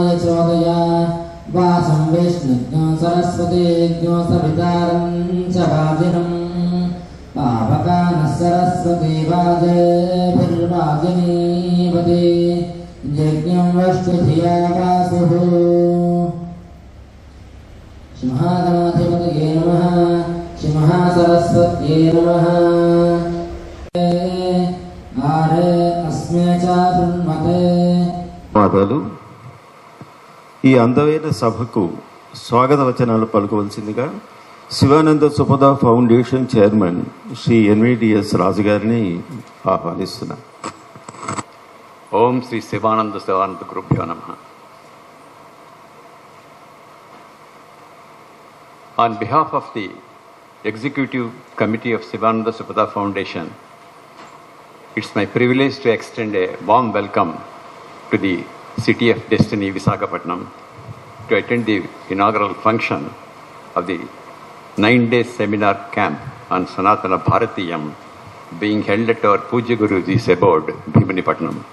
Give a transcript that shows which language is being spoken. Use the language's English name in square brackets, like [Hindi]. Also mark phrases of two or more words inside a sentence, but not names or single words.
[Sanskrit] चोदया वासं विष्णुज्ञो सरस्वतीज्ञो सवितारं च वाजिनं पावकानः सरस्वती वाजेभिर्वाजिनीवती यज्ञं वष्टुधिया वासुः. श्रीमहागणाधिपतये नमः. श्रीमहासरस्वत्यै नमः. [Telugu] ఈ అందమైన సభకు స్వాగత వచనాలు పలుకవలసిందిగా శివానంద సుపథ ఫౌండేషన్ చైర్మన్ శ్రీ ఎన్విడిఎస్ రాజు గారిని ఆహ్వానిస్తున్నారు. [Sanskrit] ఓం శ్రీ శివానంద గురుభ్యో నమః. [English] On behalf of the Executive Committee of Sivananda Supatha Foundation, it's my privilege to extend a warm welcome to the City of Destiny, Visakhapatnam, to attend the inaugural function of the 9-day seminar camp on Sanatana Bharateeyam being held at our Pujya Guruji's abode, Bheemunipatnam.